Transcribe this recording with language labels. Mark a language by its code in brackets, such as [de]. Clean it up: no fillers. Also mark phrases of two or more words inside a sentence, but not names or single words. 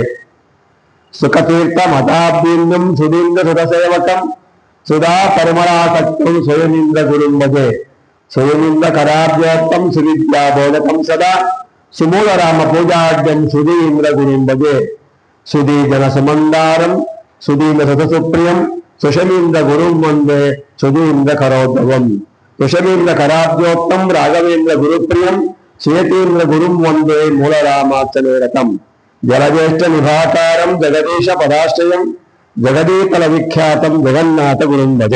[sa] ಸುಖತೀರ್ಥ ಮತಾಬ್ದೀಂದ್ರಂ ಸುಧೀಂದ್ರ ಸುರಸೇವಕಂ ಸುಧಾ ಪರಿಮಳಾಸಕ್ತಂ ಸ್ವಯಮೀಂದ್ರ ಗುರುಂ ಭಜೆ ಸ್ವಯಮೀಂದ್ರ ಕರಾಬ್ಜೋತ್ತಂ ಸುವಿದ್ಯಾ ಬೋಧಕಂ ಸದಾ ಸುಮೂಲ ರಾಮ ಪೂಜಾಢ್ಯಂ ಸುಧೀಂದ್ರ ಗುರುಂ ಭಜೆ ಸುಧೀ ಜನ ಸುಮಂದಾರಂ ಸುಧೀಂದ್ರ ಸತಸುಪ್ರಿಯಂ ಸುಷಮೀಂದ್ರ ಗುರುಂ ವಂದೇ ಸುಧೀಂದ್ರ ಕರೋದ್ಭವಂ ಸುಷಮೀಂದ್ರ ಕರಾಬ್ಜೋತ್ತಂ ರಾಘವೇಂದ್ರ ಗುರುಪ್ರಿಯಂ ಶ್ವೇತೇಂದ್ರ ಗುರುಂ ವಂದೇ ಮೂಲ ರಾಮಾಚಲೇರಕಂ ಜಲಜ್ಯೇಷ್ಠ ನಿಭಾಕಾರಂ ಜಗದೀಶ ಪದಾಶ್ರಯಂ ಜಗದೀತಲ ವಿಖ್ಯಾತಂ ಜಗನ್ನಾಥ ಗುರುಂ ಭಜೆ.